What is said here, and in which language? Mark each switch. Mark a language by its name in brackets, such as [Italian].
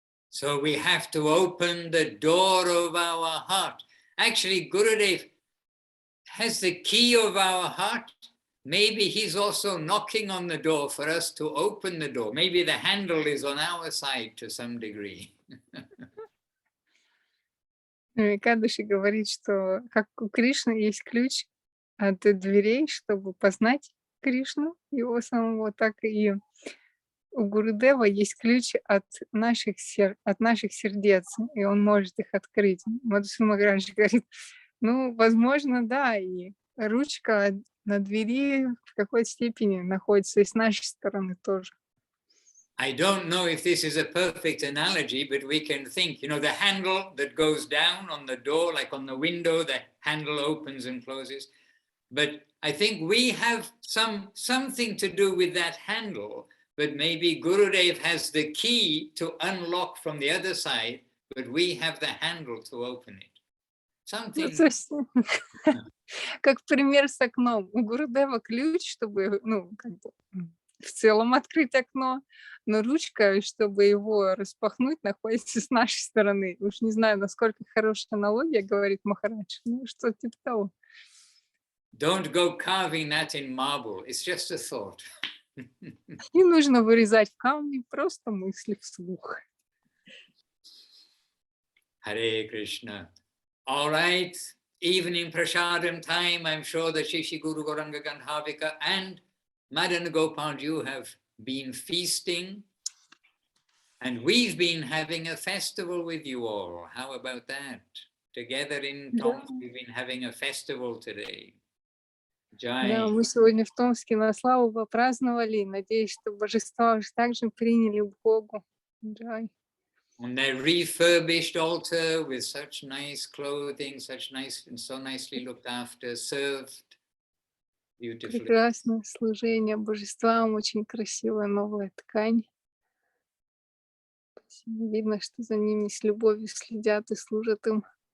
[English] So we have to open the door of our heart. Actually, Gurudev has the key of our heart. Maybe he's also knocking on the door for us to open the door. Maybe the handle is on our side to some degree. [Russian] Кадыши говорит, что как у Кришны есть ключ от дверей, чтобы познать Кришну, его самого, так и у Гурудева есть ключ от наших сердец, и он может их открыть. Мадхусуданом Махараджем говорит, ну, возможно, да, и ручка на двери в какой-то степени находится и с нашей стороны тоже. [English] I don't know if this is a perfect analogy, but we can think, you know, the handle that goes down on the door, like on the window, the handle opens and closes. But I think we have something to do with that handle, but maybe Gurudev has the key to unlock from the other side, but we have the handle to open it. Something. [Russian] Как пример с окном. У Гурудева ключ, чтобы, ну, как бы в целом открыть окно, но ручка, чтобы его распахнуть, находится с нашей стороны. Уж не знаю, насколько хорошая аналогия, говорит Махарадж. Ну, что типа того. [English] Don't go carving that in marble. It's just a thought. [Russian] Не нужно вырезать в камне, просто мысли вслух. [English] Hare Krishna. All right. Evening prasadam time. I'm sure that Shishi Guru Gauranga Gandhavika and Madana Gopal, you have been feasting, and we've been having a festival with you all. How about that? Together in Tomsk, we've been having a festival today. Jai. [Russian] Да, мы сегодня в Томске на славу попраздновали. Надеюсь, что божества уже также приняли Богу. Джай. [English] On their refurbished altar with such nice clothing, such nice and so nicely looked after, served beautifully. [Russian] Прекрасное служение божествам, очень красивая новая ткань. Видно, что за ними с любовью следят и служат им.